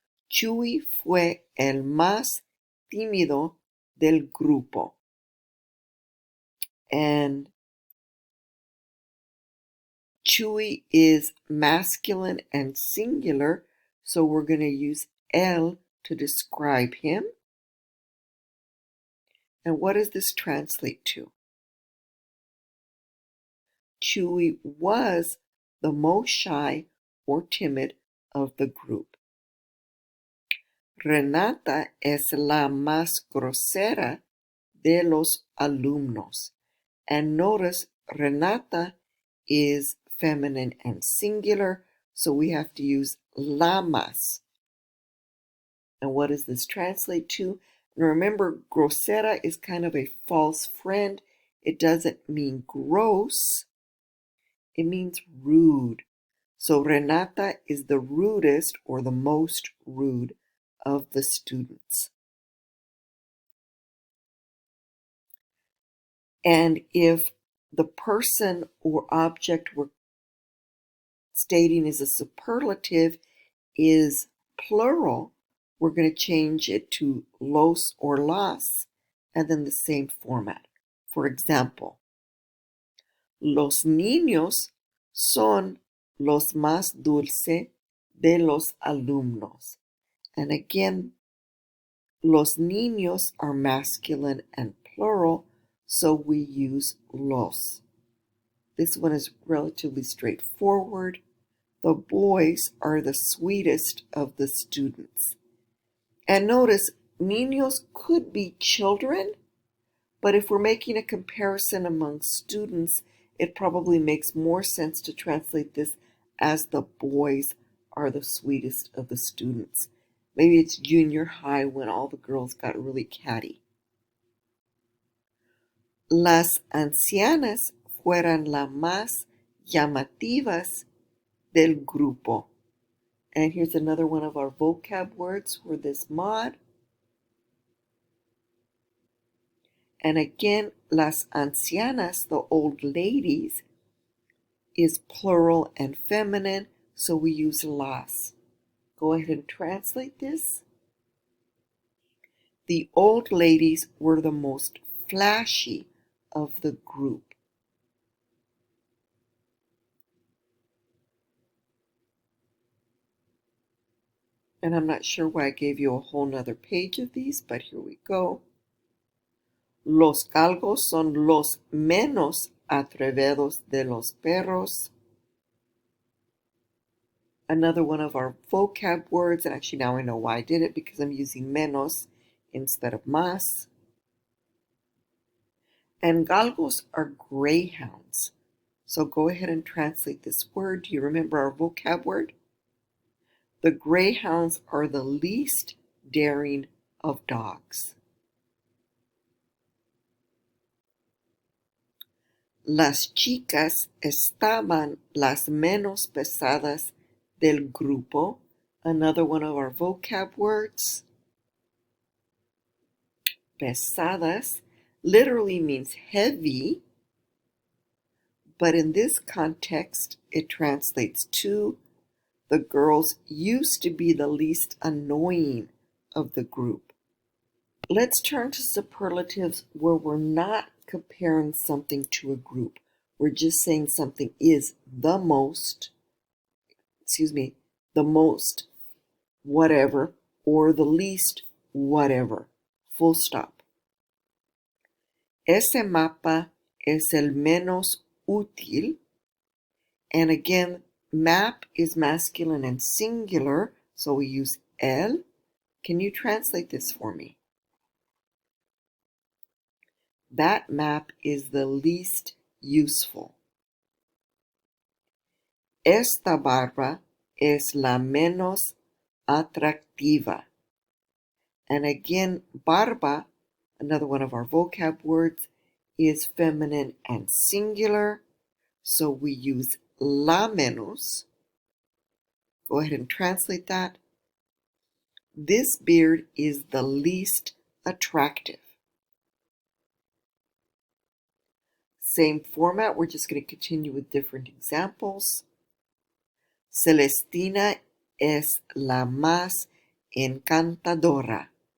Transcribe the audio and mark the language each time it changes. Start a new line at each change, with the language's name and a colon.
Spanish: Chuy fue el más tímido del grupo.
English: And Chuy is masculine and singular, so we're going to use el to describe him. And what does this translate to? Chuy was the most shy or timid of the group.
Spanish: Renata es la más grosera de los alumnos.
English: And notice Renata is feminine and singular, so we have to use la más. And what does this translate to? And remember, grosera is kind of a false friend. It doesn't mean gross. It means rude. So Renata is the rudest or the most rude of the students. And if the person or object we're stating is a superlative is plural, we're going to change it to los or las, and then the same format. For example,
Spanish: los niños son los más dulce de los alumnos.
English: And again, los niños are masculine and plural, so we use los. This one is relatively straightforward. The boys are the sweetest of the students. And notice, niños could be children, but if we're making a comparison among students, it probably makes more sense to translate this as the boys are the sweetest of the students. Maybe it's junior high when all the girls got really catty.
Spanish: Las ancianas fueran las más llamativas del grupo.
English: And here's another one of our vocab words for this mod. And again, las ancianas, the old ladies, is plural and feminine, so we use las. Go ahead and translate this. The old ladies were the most flashy of the group. And I'm not sure why I gave you a whole nother page of these, but here we go.
Spanish: Los galgos son los menos atrevidos de los perros.
English: Another one of our vocab words, and actually now I know why I did it, because I'm using menos instead of más. And galgos are greyhounds. So go ahead and translate this word. Do you remember our vocab word? The greyhounds are the least daring of dogs.
Spanish: Las chicas estaban las menos pesadas del grupo,
English: another one of our vocab words. Pesadas literally means heavy, but in this context, it translates to the girls used to be the least annoying of the group. Let's turn to superlatives where we're not comparing something to a group. We're just saying something is the most, the most whatever, or the least whatever. Full stop.
Spanish: Ese mapa es el menos útil.
English: And again, map is masculine and singular, so we use el. Can you translate this for me? That map is the least useful.
Spanish: Esta barba es la menos atractiva.
English: And again, barba, another one of our vocab words, is feminine and singular, so we use la menos. Go ahead and translate that. This beard is the least attractive. Same format, we're just going to continue with different examples.
Spanish: Celestina es la más encantadora.